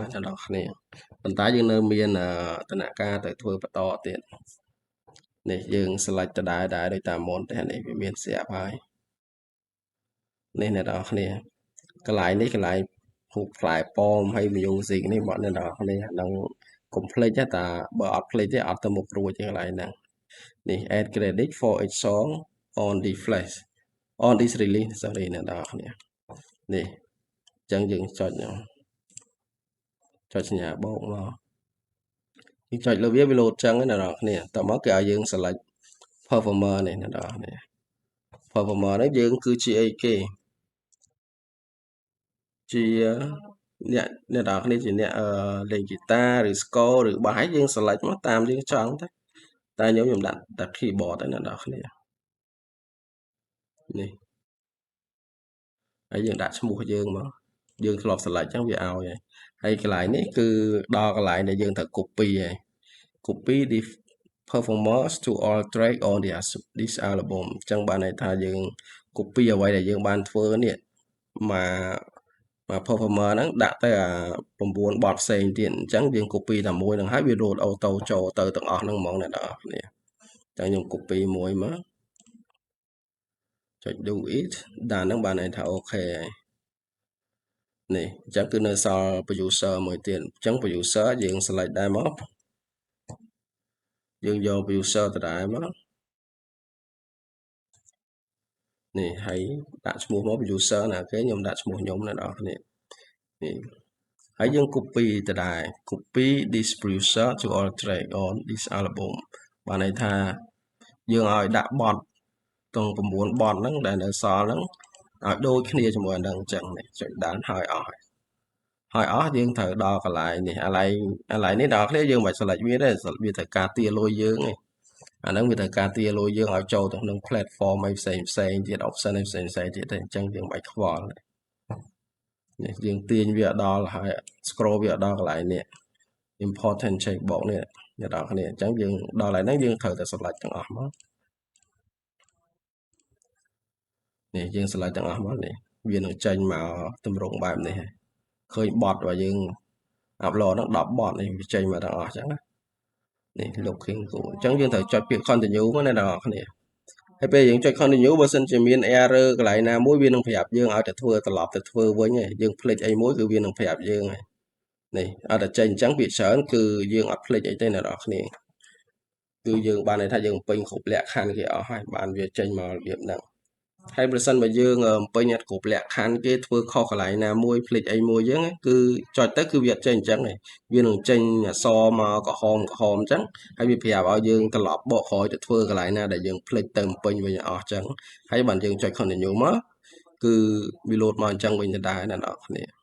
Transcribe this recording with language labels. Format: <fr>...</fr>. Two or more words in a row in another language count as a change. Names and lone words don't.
<km>អ្នកនរគ្នាប៉ុន្តែយើងនៅមានដំណាក់កាលទៅធ្វើបន្តទៀតនេះយើង select ដដែលដោយតាមមុនតែនេះវាមានស្រាប់ហើយនេះអ្នកនរគ្នាកន្លែងនេះកន្លែងហូបផ្លែប៉ោមហើយ music នេះបងអ្នកនរគ្នានឹង complete តែបើអត់ play ទេអត់ទៅមុខរួចទេកន្លែងហ្នឹងនេះ</km> <en>add credit for each song on the flash on this release sorry</en> <km>អ្នកនរគ្នានេះអញ្ចឹងយើងចុច សញ្ញាបូកមកយើងចុចលើវាលោតចឹងណាអ្នកនរគ្នាតមកគេឲ្យយើង</km> <en>select performer</en> <km>នេះអ្នកនរគ្នា performer នេះយើងគឺជាអីគេជាអ្នកនរគ្នាជាអ្នកលេងហ្គីតាឬ score ឬបាសឲ្យយើង select មកតាមយើងចង់ទៅតែខ្ញុំដាក់តែ keyboard ទៅអ្នកនរគ្នា នេះហើយយើងដាក់ឈ្មោះយើងមកយើងធ្លាប់ select ចឹងវាឲ្យហើយកន្លែងនេះគឺដល់កន្លែងដែលយើងត្រូវ copy ហើយ copy</km> <en>the performance to all track on this album</en> <km>អញ្ចឹងបានន័យថាយើង copy អ្វីដែលយើងបានធ្វើនេះមក performer ហ្នឹងដាក់ទៅ9បទផ្សេងទៀតអញ្ចឹងយើង copy តែមួយហ្នឹងហើយវា load auto ចូលទៅទាំងអស់ហ្នឹងហ្មងអ្នកនរគ្នាតែខ្ញុំ copy មួយមកចុច</km> <en>do it</en> <km>ដល់ហ្នឹងបានន័យថាអូខេហើយនេះអញ្ចឹងគឺនៅសល់ producer មួយទៀតអញ្ចឹង producer យើង select ដែរមក យើងយក producer ដដែលមកនេះហើយដាក់ឈ្មោះមក producer ណាគេខ្ញុំដាក់ឈ្មោះខ្ញុំណាដល់គ្នា នេះហើយយើង copy ដដែល</km> <en>copy this producer to all track on this album</en> <km>បានន័យថាយើងឲ្យដាក់បទទាំង9បទហ្នឹងដែលនៅសល់ហ្នឹងឲ្យដូចគ្នាជាមួយនឹងអញ្ចឹងនេះចុចដានហើយអស់យើងត្រូវដល់កន្លែងនេះកន្លែងនេះដល់គ្នាយើងមិន select វាទេវាត្រូវការទា លុយយើងឯងអាហ្នឹងវាត្រូវការទាលុយយើងឲ្យចូលទៅក្នុង platform ឲ្យផ្សេងទៀត option ឲ្យផ្សេងទៀតទេអញ្ចឹងយើងមិនបាច់ខ្វល់នេះយើងទាញវាដល់ហើយ scroll វាដល់កន្លែងនេះ</km> <en>important checkbox</en> <km>នេះអ្នកនរគ្នាអញ្ចឹងយើងដល់កន្លែងហ្នឹងយើងត្រូវតែ select ទាំងអស់មកនេះយើង select ទាំងអស់មកនេះវានឹងចេញមក ទម្រង់បែបនេះហើយឃើញបទរបស់យើង upload ហ្នឹង10បទនេះវាចេញមកទាំងអស់អញ្ចឹងណានេះ</km> <en>looking good</en> <km>អញ្ចឹងយើងត្រូវចុចពាក្យ continue មកណាបងប្អូនគ្នាហើយពេលយើងចុច continue បើសិនជាមាន error កន្លែង ណាមួយវានឹងប្រាប់យើងឲ្យទៅធ្វើត្រឡប់ទៅធ្វើវិញហើយយើងភ្លេចអីមួយគឺវានឹងប្រាប់យើងហើយនេះអត់តែចេញអញ្ចឹងពាក្យច្រើនគឺយើងអត់ភ្លេច អីទេអ្នកនរគ្នាគឺយើងបានន័យថាយើងពេញគ្រប់លក្ខខណ្ឌគេអស់ហើយបានវាចេញមករបៀបហ្នឹងហើយប្រសិនបើយើងពេញអត់គ្រប់លក្ខខណ្ឌគេធ្វើខុសកន្លែងណាមួយភ្លេចអីមួយអញ្ចឹងគឺចុចទៅគឺវាអត់ចេញអញ្ចឹងទេវានឹងចេញអក្សរមកក្រហមអញ្ចឹងហើយវាប្រាប់ឲ្យយើងត្រឡប់បកក្រោយទៅធ្វើកន្លែងណាដែលយើងភ្លេចទៅពេញវិញអស់អញ្ចឹងហើយបានយើងចុច continue មកគឺវាលោតមកអញ្ចឹងវិញទៅដែរអ្នកនរគ្នា</km>